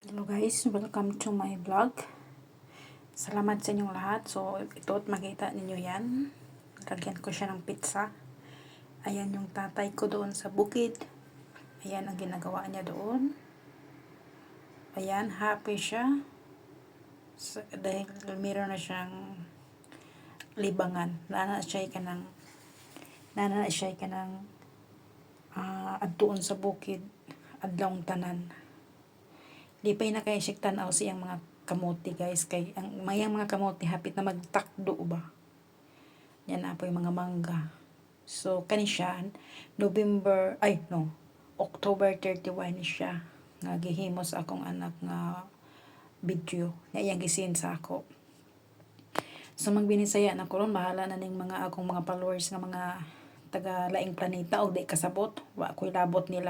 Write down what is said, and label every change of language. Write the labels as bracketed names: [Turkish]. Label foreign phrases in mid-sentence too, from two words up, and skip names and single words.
[English] Hello guys, welcome to my vlog. [Filipino] Salamat sa inyong lahat. So, ito at makita ninyo yan. Lagyan ko siya ng pizza. Ayan yung tatay ko doon sa bukid. Ayan ang ginagawa niya doon. Ayan, happy siya. Dahil meron na siyang libangan. [Cebuano] Nana siya ka ng adtuon sa bukid. Adlong tanan. Lipay na kay siyang tanaw siyang mga kamote guys, kay ang mayang mga kamote hapit na magtakdo ba, [Filipino] yan na po yung mga mangga. [Cebuano] So kani siya October 31 siya nga gihimo sa akong anak nga video nga iyang gisin sa ako. So magbinisaya na ko ron, bahala na ning mga akong mga followers nga mga taga laing planeta o di kasabot, wa ko'y labot nila.